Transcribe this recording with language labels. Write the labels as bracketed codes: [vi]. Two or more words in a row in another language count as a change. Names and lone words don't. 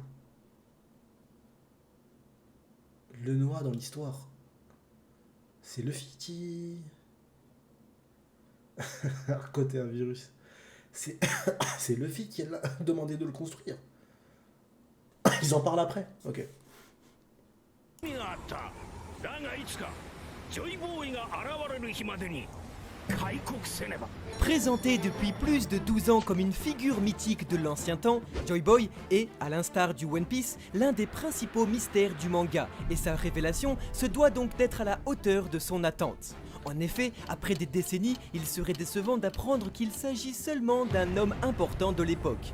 [fr] Le Noah dans l'histoire. C'est Luffy qui... Côté un virus. C'est c'est Luffy qui a demandé de le construire. Ils en parlent après. Ok. [ja] 意があっただがいつかジョイボーイが現れる日までに開国せねば [fr] Présenté depuis plus de 12 ans comme une figure mythique de l'ancien temps, Joy Boy est, à l'instar du One Piece, l'un des principaux mystères du manga, et sa révélation se doit donc d'être à la hauteur de son attente. En effet, après des décennies, il serait décevant d'apprendre qu'il s'agit seulement d'un homme important de l'époque.